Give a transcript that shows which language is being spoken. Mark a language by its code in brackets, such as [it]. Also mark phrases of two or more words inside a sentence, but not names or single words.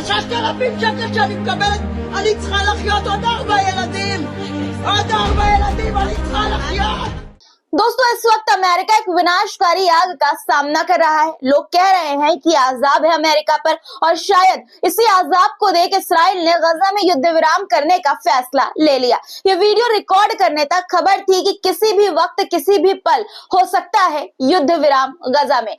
[he] 4,000 שקל שאני מקבלת, אני צריכה לחיות עוד 4 ילדים. עוד 4 ילדים אני צריכה לחיות. [hi] दोस्तों इस वक्त अमेरिका एक विनाशकारी आग का सामना कर रहा है। लोग कह रहे हैं कि अजाब है अमेरिका पर और शायद इसी अजाब को देख इसराइल ने गजा में युद्ध विराम करने का फैसला ले लिया। ये वीडियो रिकॉर्ड करने तक खबर थी कि किसी भी वक्त किसी भी पल हो सकता है युद्ध विराम गजा में।